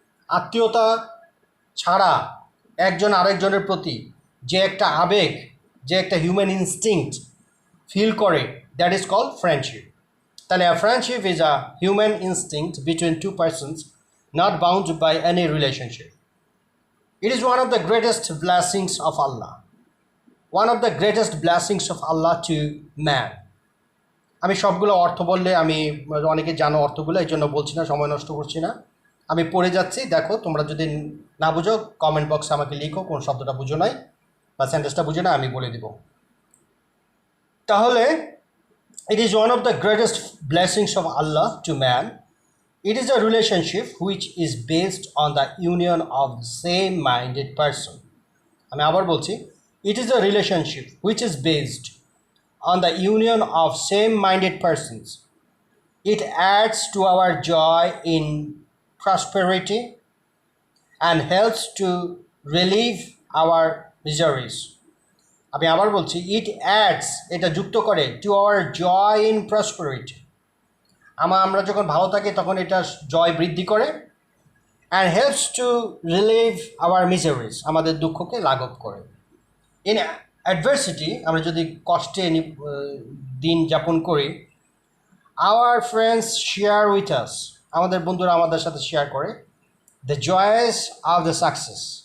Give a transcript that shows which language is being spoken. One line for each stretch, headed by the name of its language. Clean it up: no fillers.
Bangla: আত্মীয়তা ছাড়া একজন আরেকজনের প্রতি যে একটা আবেগ, যে একটা হিউম্যান ইনস্টিংক্ট ফিল করে,
English: That is called friendship. তাহলে friendship is a human instinct between two persons, not bound by any relationship. It is one of the greatest blessings of Allah. One of the greatest blessings of Allah to man.
Bangla: আমি সবগুলো অর্থ বললে আমি অনেকে জানো অর্থগুলো, এই জন্য বলছি না, সময় নষ্ট করছি না। আমি পড়ে যাচ্ছি, দেখো তোমরা যদি না বুঝো কমেন্ট বক্সে আমাকে লিখো কোন শব্দটা বুঝো নাই বা সেন্টেন্সটা বুঝো না, আমি বলে দিব।
English: তাহলে it is one of the greatest blessings of Allah to man. It is a relationship which is based on the union of the same-minded person.
Bangla: আমি আবার বলছি,
English: it is a relationship which is based on the union of same-minded persons. It adds to our joy in prosperity and helps to relieve our miseries.
Bangla: আমি আবার বলছি,
English: it adds,
Bangla: এটা যুক্ত করে,
English: to our joy in prosperity.
Bangla: আমরা যখন ভালো থাকি তখন এটা জয় বৃদ্ধি করে,
English: and helps to relieve our miseries,
Bangla: আমাদের দুঃখকে লাঘব করে।
English: in adversity,
Bangla: আমরা যদি কষ্টে দিন যাপন করি,
English: our friends share with us,
Bangla: আমাদের বন্ধুরা আমাদের সাথে শেয়ার করে,
English: The joys of the success.